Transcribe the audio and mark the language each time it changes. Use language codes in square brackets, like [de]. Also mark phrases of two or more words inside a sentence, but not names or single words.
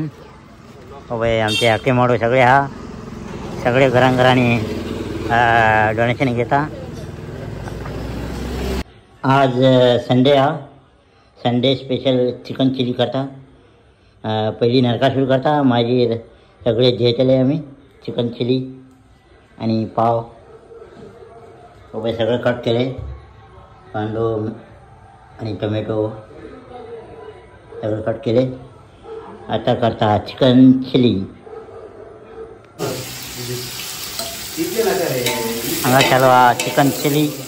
[kok] अबे आमचे आखे मोडो सगळे सगळे घरांनी डोनेशन घेता. आज [en] Sunday Sunday special chicken chilli [kok] करता. पहिली नरकासूर करता माझी सगळे जेतले आम्ही [en] chicken chilli [kok] आणि पाव. अबे सगळं कट केले. कांदो आणि टोमॅटो सगळं कट केले. आता करता [en] chicken chilli. [kok] हांगा चालू [en] chicken chilli.